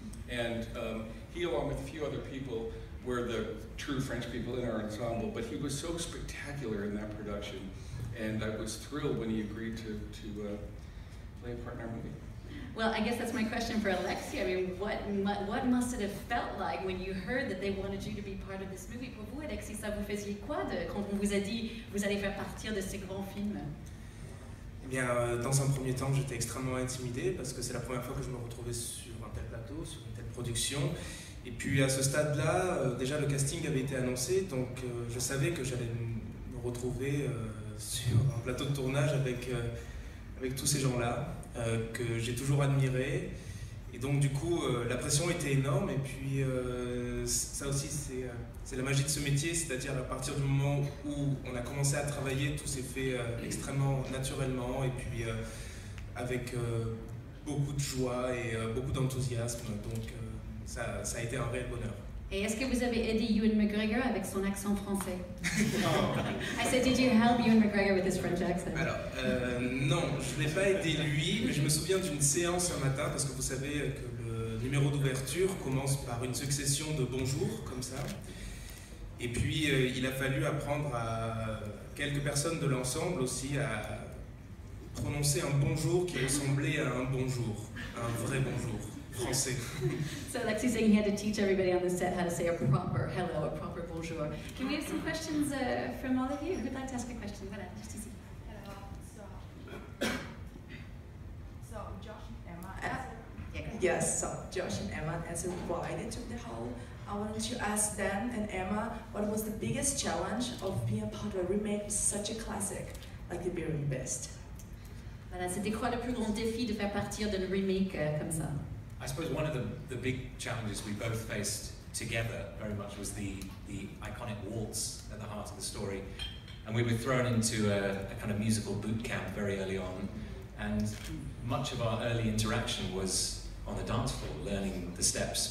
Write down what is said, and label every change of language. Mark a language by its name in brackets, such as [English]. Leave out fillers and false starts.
[English] And he, along with a few other people, were the true French people in our ensemble, but he was so spectacular in that production, and I was thrilled when he agreed to play a part in our movie. Well, I guess that's my question for Alexei. I mean, what must it have felt like when you heard that they wanted you to be part of this movie? [French] Pour vous, Alexei, ça vous faisiez quoi quand on vous a dit vous allez faire partir de ces grands films? Eh bien, dans un premier temps, j'étais extrêmement intimidé parce que c'est la première fois que je me retrouvais sur un tel plateau, sur une telle production. Et puis à ce stade-là, déjà le casting avait été annoncé, donc je savais que j'allais me retrouver sur un plateau de tournage avec tous ces gens-là. Que j'ai toujours admiré, et donc du coup la pression était énorme, et puis ça aussi c'est la magie de ce métier, c'est-à-dire à partir du moment où on a commencé à travailler, tout s'est fait extrêmement naturellement, et puis avec beaucoup de joie et beaucoup d'enthousiasme, donc ça a été un réel bonheur. Et est-ce que vous avez aidé Ewan McGregor avec son accent français? [English] I said, did you help Ewan McGregor with his French accent? [French] Alors, non, je ne l'ai pas aidé lui, mais je me souviens d'une séance un matin, parce que vous savez que le numéro d'ouverture commence par une succession de bonjours, comme ça. Et puis, il a fallu apprendre à quelques personnes de l'ensemble aussi à prononcer un bonjour qui ressemblait à un bonjour, un vrai bonjour. Français. [English] So Alexei's saying he had to teach everybody on the set how to say a proper hello, a proper bonjour. Can we have some questions from all of you? Who'd like to ask a question? [French] Voilà, just ici. [English] So Josh and Emma. Yes. So Josh and Emma, as a bride into the hall, I wanted to ask them and Emma, what was the biggest challenge of being a part of a remake of such a classic like The Beauty and the Beast? [French] Voilà, c'était quoi le plus grand défi de faire partir d'un remake comme ça? [English] I suppose one of the big challenges we both faced together very much was the iconic waltz at the heart of the story. And we were thrown into a kind of musical boot camp very early on. And much of our early interaction was on the dance floor, learning the steps.